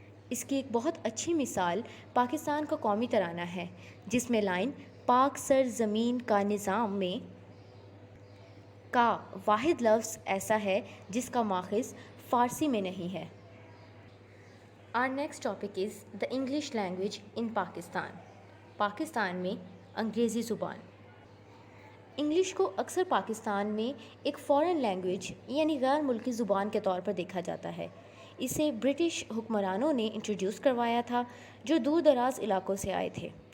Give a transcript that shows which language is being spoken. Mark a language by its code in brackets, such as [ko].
[ur] اس کی ایک بہت اچھی مثال پاکستان کا قومی ترانہ ہے جس میں لائن پاک سر زمین کا نظام میں کا واحد لفظ ایسا ہے جس کا ماخذ فارسی میں نہیں ہے. [en] Our next topic is the English language in Pakistan. [ur] Pakistan میں انگریزی زبان. انگلش کو اکثر پاکستان میں ایک فارن لینگویج یعنی غیر ملکی زبان کے طور پر دیکھا جاتا ہے. اسے برٹش حکمرانوں نے انٹروڈیوس کروایا تھا جو دور دراز علاقوں سے آئے تھے.